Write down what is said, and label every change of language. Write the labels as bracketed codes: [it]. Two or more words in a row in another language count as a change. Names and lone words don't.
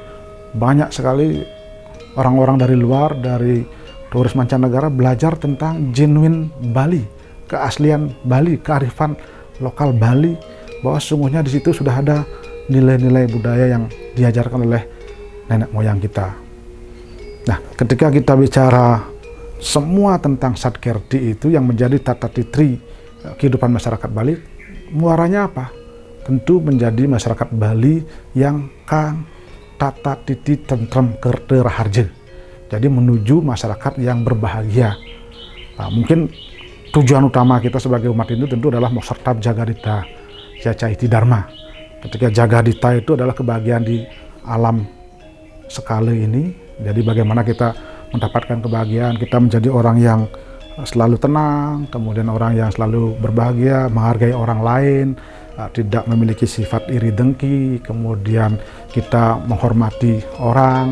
[id] Banyak sekali orang-orang dari luar, dari turis mancanegara belajar tentang genuine Bali, keaslian Bali, kearifan lokal Bali, bahwa sesungguhnya di situ sudah ada nilai-nilai budaya yang diajarkan oleh nenek moyang kita. Nah, ketika kita bicara semua tentang Satkerti itu yang menjadi tata titri kehidupan masyarakat Bali, muaranya apa? Tentu menjadi masyarakat Bali yang [jv] kang tata titi tentrem kerte raharja. [id] Jadi menuju masyarakat yang berbahagia. Nah, mungkin tujuan utama kita sebagai umat Hindu tentu adalah [sa] Moksartab Jagadita Yacaiti Dharma. [id] Ketika Jagadita itu adalah kebahagiaan di alam skala ini. Jadi bagaimana kita mendapatkan kebahagiaan, kita menjadi orang yang selalu tenang, kemudian orang yang selalu berbahagia, menghargai orang lain, tidak memiliki sifat iri dengki, kemudian kita menghormati orang.